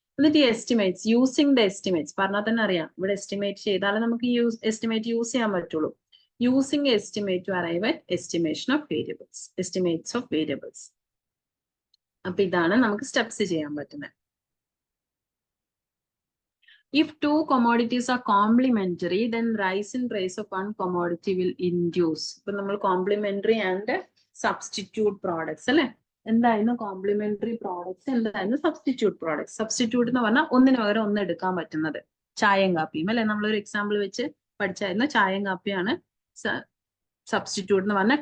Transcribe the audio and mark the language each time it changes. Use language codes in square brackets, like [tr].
[ml] എന്നിട്ട് ഈ estimates, using the estimates പറഞ്ഞാൽ തന്നെ അറിയാം, ഇവിടെ എസ്റ്റിമേറ്റ് ചെയ്താലേ നമുക്ക് എസ്റ്റിമേറ്റ് യൂസ് ചെയ്യാൻ പറ്റുള്ളൂ. [en] Using estimate to arrive at estimation of variables, estimates of variables. [ml] അപ്പൊ ഇതാണ് നമുക്ക് സ്റ്റെപ്സ് ചെയ്യാൻ പറ്റുന്നത്. [en] If two commodities are complementary, then rise in price of one commodity will induce. [ml] ഇപ്പൊ നമ്മൾ കോംപ്ലിമെന്ററി ആൻഡ് സബ്സ്റ്റിറ്റ്യൂട്ട് പ്രോഡക്ട്സ് അല്ലെ? എന്തായിരുന്നു കോംപ്ലിമെന്ററി പ്രോഡക്ട്സ്, എന്തായിരുന്നു സബ്സ്റ്റിറ്റ്യൂട്ട് പ്രോഡക്ട്സ്? സബ്സ്റ്റിറ്റ്യൂട്ട് എന്ന് പറഞ്ഞാൽ ഒന്നിന് പകരം ഒന്ന് എടുക്കാൻ പറ്റുന്നത്. ചായയും കാപ്പിയും അല്ലെ? നമ്മളൊരു എക്സാമ്പിൾ വെച്ച് പഠിച്ചായിരുന്നു. ചായയും കാപ്പിയാണ് സബ്സ്റ്റിറ്റ്യൂട്ട് എന്ന് പറഞ്ഞാൽ.